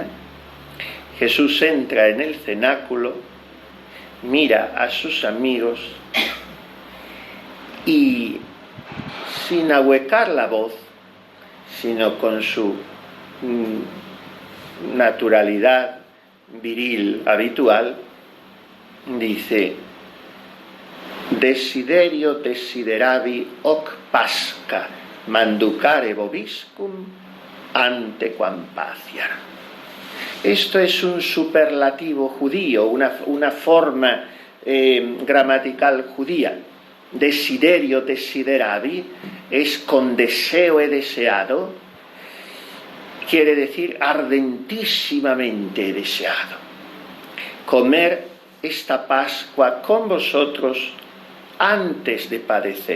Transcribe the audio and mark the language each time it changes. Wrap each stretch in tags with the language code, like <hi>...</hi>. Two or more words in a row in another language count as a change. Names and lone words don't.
<es>Jesús entra en el cenáculo, mira a sus amigos y, sin ahuecar la voz, sino con su naturalidad viril habitual, dice:</es> <la>Desiderio desideravi hoc Pascha manducare vobiscum ante quam patiar.</la> <es>Esto es un superlativo judío, una forma gramatical judía.</es> <la>Desiderio desideravi</la> <es>es con deseo he deseado, quiere decir ardentísimamente he deseado comer esta Pascua con vosotros antes de padecer.</es>